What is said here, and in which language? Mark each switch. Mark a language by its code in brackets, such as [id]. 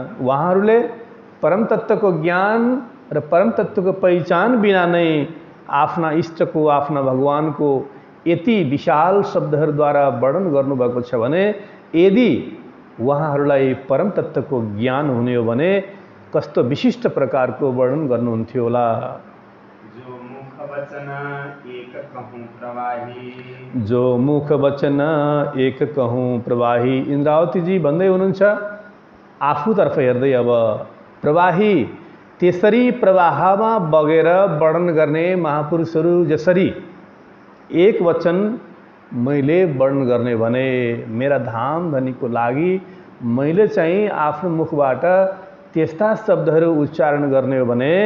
[ne] उहाँहरूले परम तत्त्वको ज्ञान र परम तत्त्वको पहिचान बिना नै आफ्ना इष्टको, आफ्ना भगवानको यति विशाल शब्दहरूद्वारा वर्णन गर्नुभएको छ भने यदि उहाँहरूलाई परम तत्त्वको ज्ञान हुने हो भने कस्तो विशिष्ट प्रकारको वर्णन गर्नुहुन्थ्यो होला। [hi] जो मुख वचन एक कहूँ प्रवाही। जो मुख वचन एक कहूँ प्रवाही। [ne] इन्द्रावतीजी भन्दै हुनुहुन्छ आफूतर्फ हेर्दै, अब प्रवाही त्यसरी प्रवाहमा बगेर वर्णन गर्ने महापुरुषहरू जसरी एक वचन मैले वर्णन गर्ने भने मेरा धाम धनीको लागि मैले चाहिँ आफ्नो मुखबाट त्यस्ता शब्दहरू उच्चारण गर्ने हो भने